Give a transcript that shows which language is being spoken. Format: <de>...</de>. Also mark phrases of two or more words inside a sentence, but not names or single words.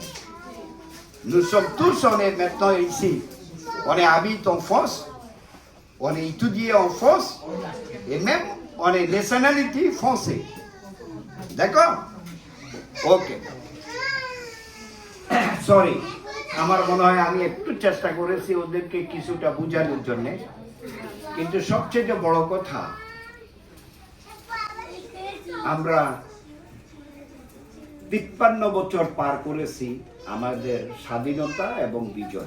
<fr>Nous sommes tous, on est maintenant ici. On est habite en France, on est étudié en France, et même on est nationalité français. D'accord? Ok. Sorry.</fr> <bn>আমার মনে হয় আমি একটু চেষ্টা করেছি ওদেরকে কিছুটা বোঝানোর জন্য, কিন্তু সবচেয়ে বড় কথা আমরা 53 বছর পার করেছি আমাদের স্বাধীনতা এবং বিজয়।</bn>